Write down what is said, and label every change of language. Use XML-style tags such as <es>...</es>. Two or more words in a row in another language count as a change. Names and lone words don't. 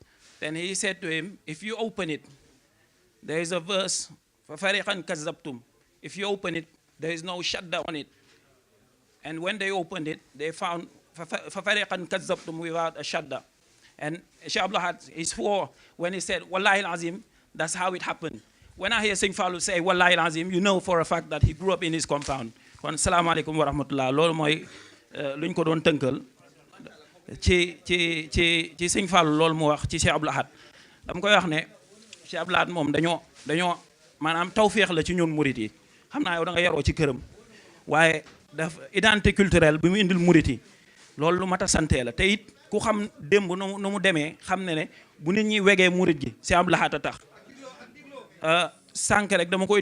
<en>Then he said to him, if you open it, there is a verse,</en> <ar>فَفَرِقًا كَذَّبْتُمْ.</ar> <en>If you open it, there is no shadda on it. And when they opened it, they found</en> <ar>فَفَرِقًا كَذَّبْتُمْ</ar> <en>without a shadda. And Sheikh Abdul Ahad, he swore when he said,</en> <ar>والله العظيم,</ar> <en>that's how it happened. When I hear Sing Fallou say,</en> <ar>والله العظيم,</ar> <en>you know for a fact that he grew up in his compound.</en> <ar>Kon assalamu alaikum wa rahmatullah.</ar> <wo>Loolu mooy luñ ko doon tënkal ci Sing Fallou loolu mu wax ci Cheikh Abdul Ahad. Dama koy wax ne Cheikh Abdul Ahad moom dañoo maanaam tawféex la ci ñun murit yi. Xam naa yow da nga yaroo ci këram waaye daf</wo> <fr>identité culturelle</fr> <wo>bi mu indil murit yi loolu lu mat a sante la te it ku xam démb nu mu demee xam ne bu nit ñi wegee murit gi Cheikh Abdul Ahad a tax sànq rek dama koy</wo>